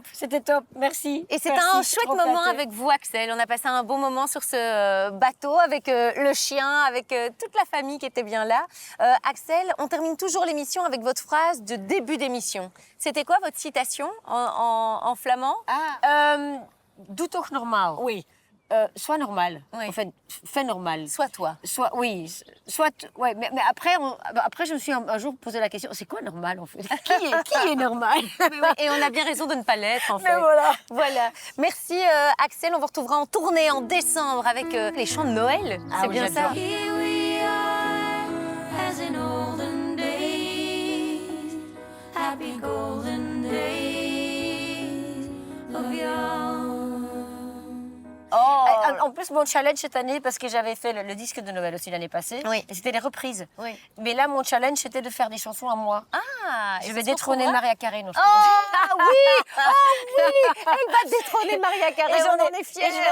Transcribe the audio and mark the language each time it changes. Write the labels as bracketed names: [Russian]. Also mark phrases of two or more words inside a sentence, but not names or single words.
[French] C'était top, merci. Et c'était un chouette moment avec vous Axel. On a passé un bon moment sur ce bateau avec le chien, avec toute la famille qui était bien là. Axel, on termine toujours l'émission avec votre phrase de début d'émission. C'était quoi votre citation en flamand? [Dutch] Doe toch normaal. [French] Oui. Sois normal. Oui. En fait, fais normal. Sois toi. Oui. Ouais, mais après, je me suis un jour posé la question, c'est quoi normal en fait? Qui est normal? Et on a bien raison de ne pas l'être en fait. Mais voilà. Voilà. Merci Axel, on vous retrouvera en tournée en décembre avec les chants de Noël. C'est bien ça. [English] Here we are, as in olden days, happy golden days of yore. [French] En plus, mon challenge cette année, parce que j'avais fait le disque de Noël aussi l'année passée, et c'était les reprises. Oui. Mais là, mon challenge, c'était de faire des chansons à moi. Ah, Je vais détrôner Maria Carey. Non, oui, elle va détrôner Maria Carey, on en est fiers.